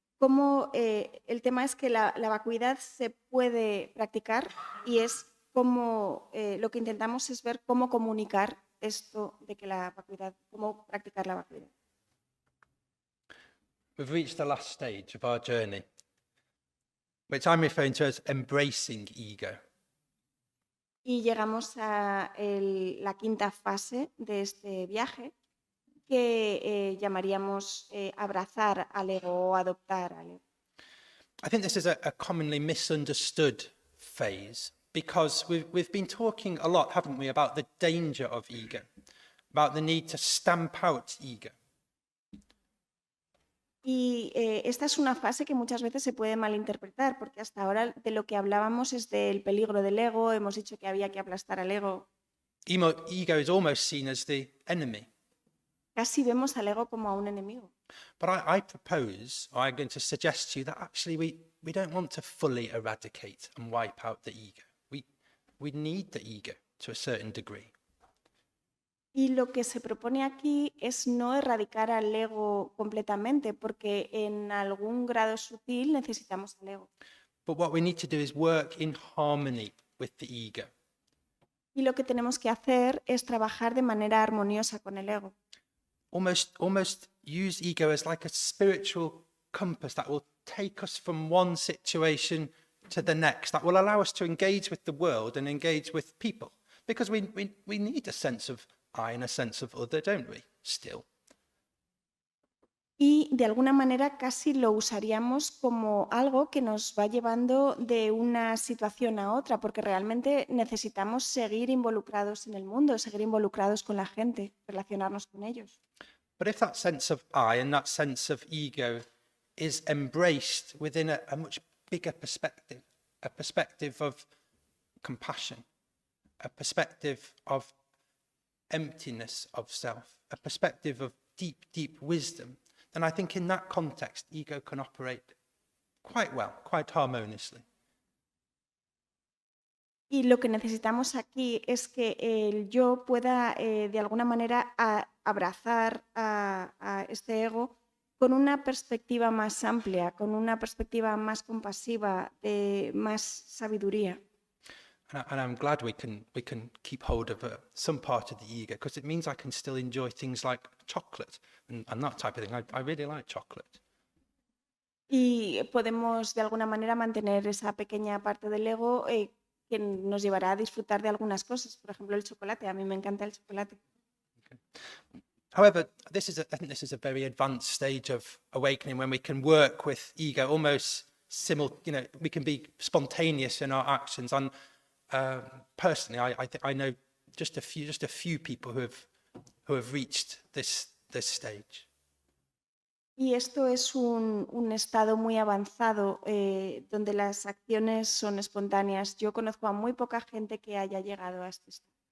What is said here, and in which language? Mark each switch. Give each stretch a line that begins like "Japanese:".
Spanish: El tema es que la vacuidad se puede practicar y es como lo que intentamos es ver cómo comunicar esto de que la vacuidad, cómo practicar la vacuidad.
English: We've reached the last stage of our journey, which I'm referring to as embracing ego.
Spanish: Y llegamos a la quinta fase de este viaje, que llamaríamos abrazar al ego o adoptar al ego.
English: I think this is a commonly misunderstood phase, because we've been talking a lot, haven't we, about the danger of ego, about the need to stamp out ego.
Spanish: Y esta es una fase que muchas veces se puede malinterpretar, porque hasta ahora de lo que hablábamos es del peligro del ego, hemos dicho que había que aplastar al ego.
English: Ego is almost seen as the enemy.
Spanish: Casi vemos al ego como a un enemigo.
English: But I propose, or I'm going to suggest to you, that actually we don't want to fully eradicate and wipe out the ego. We need the ego to a certain degree.
Spanish: Y lo que se propone aquí es no erradicar al ego completamente, porque en algún grado sutil necesitamos al ego.
English: But what we need to do is work in harmony with the ego.
Spanish: Y lo que tenemos que hacer es trabajar de manera armoniosa con el ego.
English: Almost use ego as like a spiritual compass that will take us from one situation to the next, that will allow us to engage with the world and engage with people. Because we need a sense of I and a sense of other, don't we? Still.
Spanish: Y de alguna manera casi lo usaríamos como algo que nos va llevando de una situación a otra, porque realmente necesitamos seguir involucrados en el mundo, seguir involucrados con la gente, relacionarnos con ellos.
English: But if that sense of I and that sense of ego is embraced within a much bigger perspective, a perspective of compassion, a perspective of emptiness of self, a perspective of deep, deep wisdom, then I think in that context, ego can operate quite well, quite harmoniously.
Spanish: Y lo que necesitamos aquí es que el yo pueda de alguna manera abrazar a este ego con una perspectiva más amplia, con una perspectiva más compasiva, de más sabiduría.
English: And I'm glad we can keep hold of some part of the ego, because it means I can still enjoy things like chocolate and that type of thing. I really like chocolate.
Spanish: Y podemos de alguna manera mantener esa pequeña parte del ego que nos llevará a disfrutar de algunas cosas. Por ejemplo, el chocolate. A mí me encanta el chocolate.
English: Okay. However, I think this is a very advanced stage of awakening, when we can work with ego almost we can be spontaneous in our actions. And personally, I know just a few people who have reached this stage.
Spanish: Y esto es un estado muy avanzado donde las acciones son espontáneas. Yo conozco a muy poca gente que haya llegado a este estado.